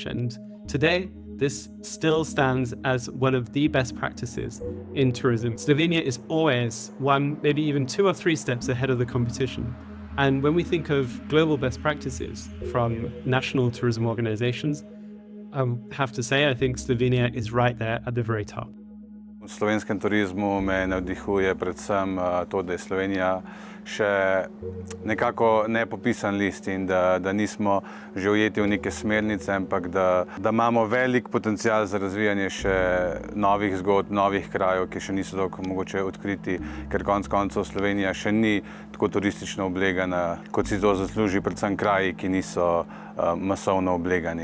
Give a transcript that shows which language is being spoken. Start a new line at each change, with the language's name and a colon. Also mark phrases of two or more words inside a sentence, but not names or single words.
English: And today, this still stands as one of the best practices in tourism. Slovenia is always one, maybe even 2 or 3 steps ahead of the competition. And when we think of global best practices from national tourism organizations, I have to say, I think Slovenia is right there at the very top.
Slovenian: V slovenskem turizmu me navdihuje predvsem to, da je Slovenija še nekako nepopisan list in da nismo že ujeti v neke smernice, ampak da imamo velik potencial za razvijanje še novih zgodb, novih krajev, ki še niso tako mogoče odkriti, ker konec koncev Slovenija še ni tako turistično oblegana, kot si to zasluži, predvsem kraji, ki niso masovno oblegani.